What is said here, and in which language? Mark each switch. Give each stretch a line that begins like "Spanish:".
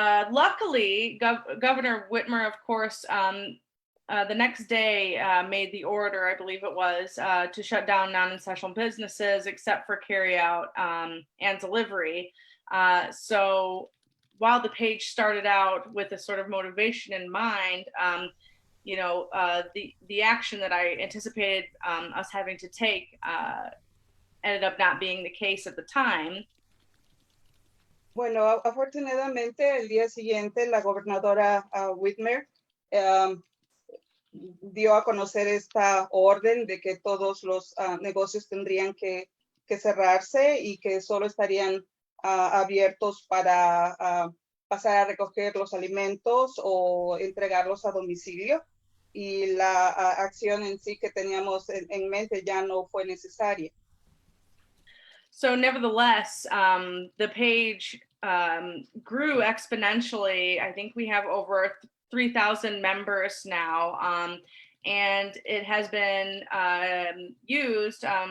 English: Luckily, Governor Whitmer, of course, the next day made the order, I believe it was, to shut down non-essential businesses except for carryout and delivery. So while the page started out with a sort of motivation in mind, the action that I anticipated us having to take ended up not being the case at the time.
Spanish: Bueno, afortunadamente el día siguiente la gobernadora Whitmer dio a conocer esta orden de que todos los negocios tendrían que cerrarse y que solo estarían abiertos para pasar a recoger los alimentos o entregarlos a domicilio. Y la acción en sí que teníamos en mente ya no fue necesaria.
English: So nevertheless, the page grew exponentially. I think we have over 3,000 members now, and it has been used